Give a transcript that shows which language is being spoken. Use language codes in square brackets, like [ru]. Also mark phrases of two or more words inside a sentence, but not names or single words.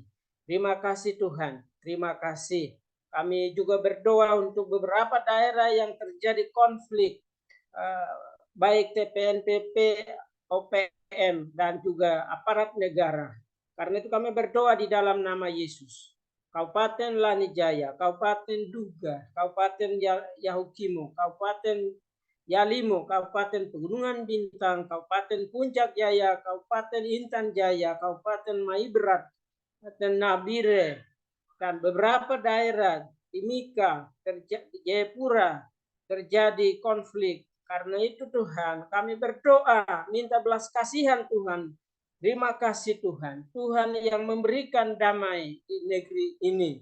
[id] Terima kasih Tuhan, terima kasih. Kami juga berdoa untuk beberapa daerah yang terjadi konflik, baik TPNPP, OPM, dan juga aparat negara. Karena itu kami berdoa di dalam nama Yesus. Kabupaten Lanijaya, Kabupaten Duga, Kabupaten Yahukimo, Kabupaten Yalimo, Kabupaten Pegunungan Bintang, Kabupaten Puncak Jaya, Kabupaten Intan Jaya, Kabupaten Maibrat, Kabupaten Nabire, dan beberapa daerah Timika, Jayapura terjadi konflik. Karena itu Tuhan, kami berdoa, minta belas kasihan Tuhan. Terima kasih Tuhan, Tuhan yang memberikan damai di negeri ini.